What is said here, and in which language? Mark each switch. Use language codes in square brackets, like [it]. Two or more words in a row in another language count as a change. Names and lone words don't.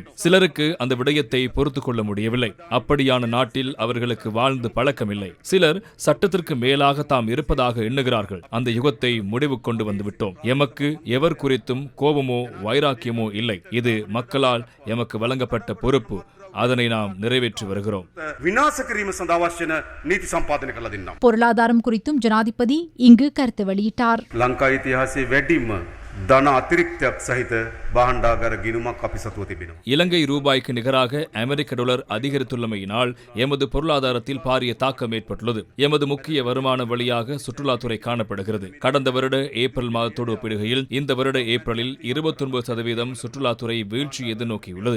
[ta] சிலருக்கு அந்த விடயத்தை பொறுத்து கொள்ள முடியவில்லை. அப்படியான நாட்டில் அவர்களுக்கு வாழ்ந்து பழக்கமில்லை. சிலர் சட்டத்திற்கு மேலாக தாம் இருப்பதாக எண்ணுகிறார்கள். அந்த யுகத்தை முடிவு கொண்டு வந்துவிட்டோம். எமக்கு எவர் குறித்தும் கோபமோ வைராக்கியமோ இல்லை. இது மக்களால் எமக்கு வழங்கப்பட்ட பொறுப்பு. அதனை நாம் நிறைவேற்றி வருகிறோம். [si] විනාශ කිරීම සඳහා අවශ්‍ය වෙන නීති සම්පාදනය කළ දෙන්නම්. [ta] பொருளாதாரம் குறித்தும் ஜனாதிபதி இங்கு கருத்து வெளியிட்டார். ලංකා ඉතිහාසයේ වැඩිම ධන අතිරික්තයක් සහිත භාණ්ඩාගාර ගිණුමක් අපි සතුව තිබෙනවා. இலங்கை ரூபாய்க்கு நிகராக அமெரிக்க டாலர் அதிகரித்துள்ளமையினால் எமது பொருளாதாரத்தில் பாரிய தாக்கம் ஏற்பட்டுள்ளது. எமது முக்கிய வருமான வழியாக சுற்றுலாத்துறை காணப்படுகிறது. கடந்த வருட ஏப்ரல் மாதத்தோடு ஒப்பிடுகையில் இந்த வருட ஏப்ரலில் 29% சுற்றுலாத்துறை வீழ்ச்சி எதிர்நோக்கியுள்ளது.